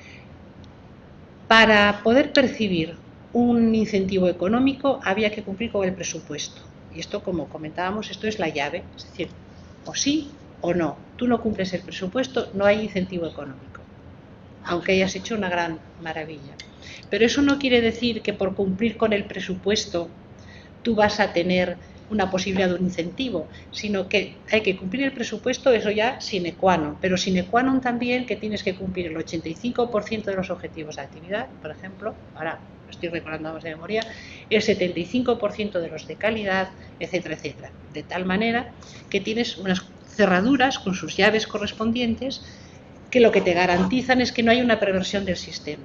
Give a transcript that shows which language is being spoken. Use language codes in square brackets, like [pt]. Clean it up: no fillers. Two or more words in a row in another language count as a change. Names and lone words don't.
[es] Para poder percibir un incentivo económico había que cumplir con el presupuesto, y esto, como comentábamos, esto es la llave, es decir, o sí o no, tú no cumples el presupuesto, no hay incentivo económico, aunque hayas hecho una gran maravilla. Pero eso no quiere decir que por cumplir con el presupuesto tú vas a tener una posibilidad de un incentivo, sino que hay que cumplir el presupuesto, eso ya [la] sine qua non, [es] pero [la] sine qua non [es] también que tienes que cumplir el 85% de los objetivos de actividad, por ejemplo, ahora estoy recordando más de memoria, el 75% de los de calidad, etcétera, etcétera, de tal manera que tienes unas cerraduras con sus llaves correspondientes que lo que te garantizan es que no hay una perversión del sistema.